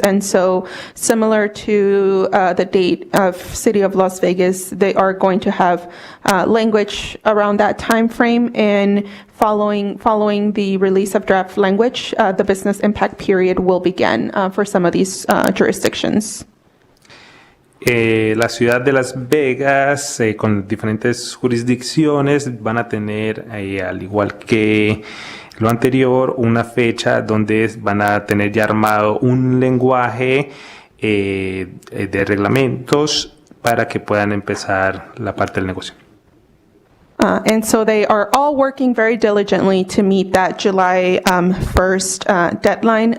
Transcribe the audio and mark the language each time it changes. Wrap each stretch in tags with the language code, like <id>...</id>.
<en>And so similar to the date of City of Las Vegas, they are going to have language around that time frame. And following the release of draft language, the business impact period will begin for some of these jurisdictions.</en> <es>La ciudad de Las Vegas, con diferentes jurisdicciones, van a tener, al igual que lo anterior, una fecha donde van a tener ya armado un lenguaje de reglamentos para que puedan empezar la parte del negocio.</es> <en>And so they are all working very diligently to meet that July 1st deadline.</en>